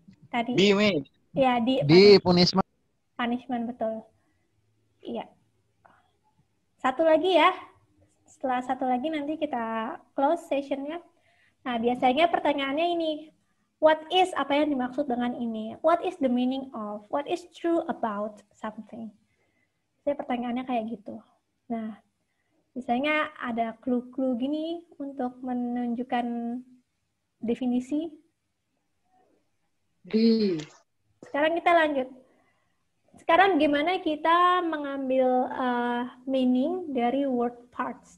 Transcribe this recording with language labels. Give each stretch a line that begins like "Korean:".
Indonesian: Tadi. Ya, di punishment. Punishment, betul. Iya. Satu lagi ya. Setelah satu lagi nanti kita close sessionnya. Nah, biasanya pertanyaannya ini.
English: What is,
Indonesian: apa yang dimaksud dengan ini?
English: What is the meaning of? What is true about something?
Indonesian: Jadi pertanyaannya kayak gitu. Nah, misalnya ada clue-clue gini untuk menunjukkan definisi. Sekarang kita lanjut. Sekarang gimana kita mengambil meaning dari word parts.